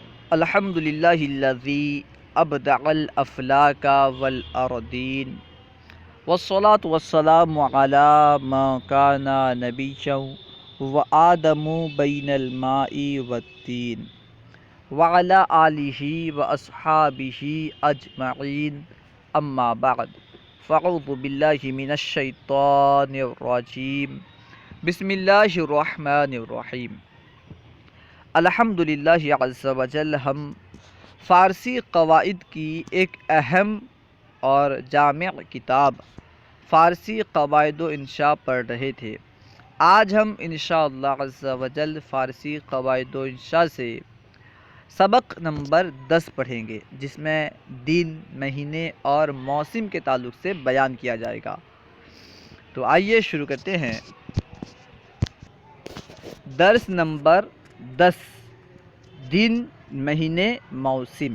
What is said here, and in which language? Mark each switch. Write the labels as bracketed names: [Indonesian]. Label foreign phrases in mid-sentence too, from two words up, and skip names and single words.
[Arabic] الحمد للہ الذی ابدع الافلاک والارضین والصلاة والسلام علی من کان نبیا وآدم بین الماء والطین وعلی آلہ واصحابہ اجمعین اما بعد فاعوذ باللہ من الشیطان الرجیم بسم اللہ الرحمن الرحیم۔ [Urdu] الحمدللہ [Arabic] عز وجل [Urdu] ہم فارسی قواعد کی ایک اہم اور جامع کتاب فارسی قواعد و انشاء پڑھ رہے تھے۔ آج ہم [Arabic] انشاءاللہ عز وجل [Urdu] فارسی قواعد و انشاء سے سبق نمبر 10 پڑھیں گے، جس میں دن، مہینے اور موسم کے تعلق سے بیان کیا جائے گا۔ تو آئیے شروع کرتے ہیں۔ درس نمبر 10، دن، مہینے، موسم۔